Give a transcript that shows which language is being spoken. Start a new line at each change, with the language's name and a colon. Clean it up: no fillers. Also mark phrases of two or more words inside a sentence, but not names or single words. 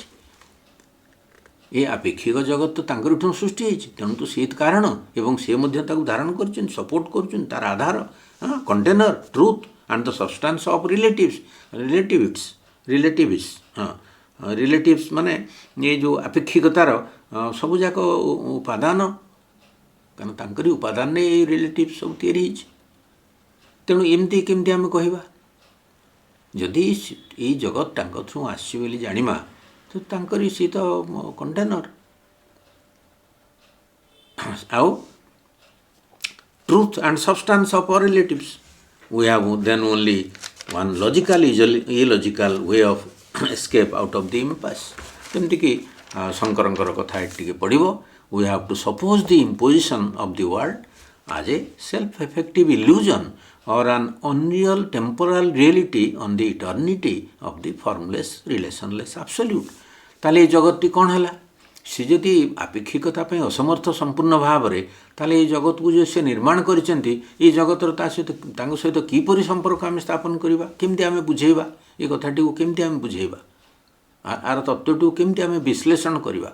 Odia: ଏ ଆପେକ୍ଷିକ ଜଗତ ତ ତାଙ୍କରିଠୁ ସୃଷ୍ଟି ହେଇଛି, ତେଣୁ ତ ସେ କାରଣ ଏବଂ ସେ ମଧ୍ୟ ତାକୁ ଧାରଣ କରିଛନ୍ତି, ସପୋର୍ଟ କରୁଛନ୍ତି, ତାର ଆଧାର
English: container truth and the substance of relatives
Odia: ମାନେ ଏ ଯେଉଁ ଆପେକ୍ଷିକତାର ସବୁଯାକ ଉପାଦାନ, କାରଣ ତାଙ୍କରି ଉପାଦାନରେ ଏଇ ରିଲେଟିଭ୍ ସବୁ ତିଆରି ହେଇଛି। ତେଣୁ ଏମିତି କେମିତି ଆମେ କହିବା? ଯଦି ଏଇ ଜଗତ ତାଙ୍କ ଥ୍ରୁ ଆସିଛି ବୋଲି ଜାଣିବା ତ ତାଙ୍କରି ସିଏ ତ କଣ୍ଟେନର।
English: ଆଉ truth and substance of our relatives, we have then only one logical illogical way of escape out of the impasse।
Odia: ଯେମିତିକି ଶଙ୍କରଙ୍କର କଥା ଟିକେ ପଡ଼ିବ,
English: we have to suppose the imposition of the world as a self-effective illusion or an unreal temporal reality on the eternity of the formless relationless absolute।
Odia: ତାହେଲେ এই ଜଗତଟି କ'ଣ ହେଲା? ସେ ଯଦି ଆପେକ୍ଷିକତା ପାଇଁ ଅସମର୍ଥ ସମ୍ପୂର୍ଣ୍ଣ ଭାବରେ, ତାହେଲେ এই ଜଗତକୁ ଯେଉଁ ସେ ନିର୍ମାଣ କରିଛନ୍ତି, ଏଇ ଜଗତର ତାଙ୍କ ସହିତ କିପରି ସମ୍ପର୍କ ଆମେ ସ୍ଥାପନ କରିବା? କେମିତି ଆମେ ବୁଝେଇବା ଏ କଥାଟିକୁ? କେମିତି ଆମେ ବୁଝେଇବା? ଆର ତତ୍ତ୍ୱଟିକୁ କେମିତି ଆମେ ବିଶ୍ଳେଷଣ କରିବା?